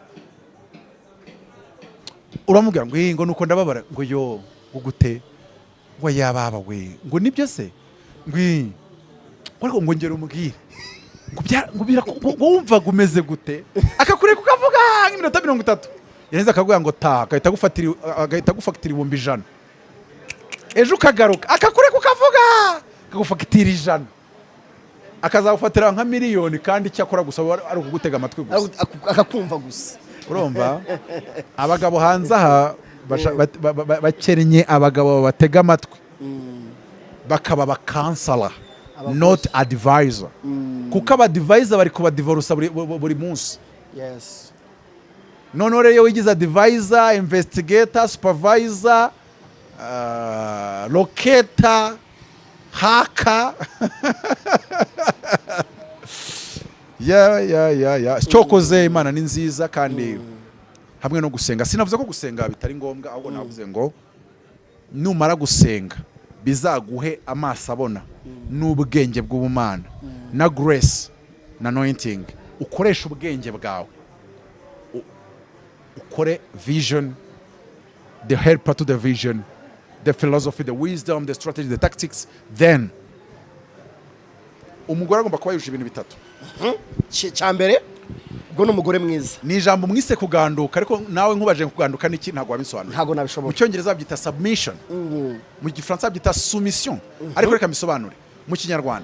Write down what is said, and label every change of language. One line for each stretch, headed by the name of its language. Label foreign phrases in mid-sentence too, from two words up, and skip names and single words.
Kinyarwanda: Uramubwira ngo nuko ndababara ngo yo gugute ngo yababa we ngo nibyo se ngo ngongera umubwire ngo wumva gumeze gute akakureka ukavuga iminota 30 yanze akaguya ngo agahita gufatira 100 ejo ukagaruka akakureka ukavuga akagufatira 100 akazagufatira nka miliyoni kandi cyakora gusa ari ukugutega amatwi gusa akakumva gusa. Urumva abagabo hanze aha bakennye abagabo batega amatwi bakaba ba
English: counselor not advisor
Kinyarwanda: kuko aba advisor bari kuba divorce buri munsi. Yes. None rero wigize
English: advisor, investigator, supervisor, locator, hacker.
Kinyarwanda: Cyokoze Imana ni nziza kandi hamwe no gusenga. Sinavuze ko gusenga bitari ngombwa ahubwo navuze ngo numara gusenga bizaguhe amaso abona n'ubwenge bw'ubumana na grace na anointing. Ukoresha ubwenge bwawe ukore
English: vision, the helper to the vision, the philosophy, the wisdom, the strategy, the tactics.
Kinyarwanda: Then umugore agomba kuba yuje ibintu bitatu. Cyambere ngo n'umugore mwiza ni ijambo mwise kuganduka ariko nawe nkubaje kuganduka niki ntago wabisobanura. Ntago nabishobora. Mu cyongereza byita submission, mu gifaransa byita soumission, ariko reka misobanure mu kinyarwanda.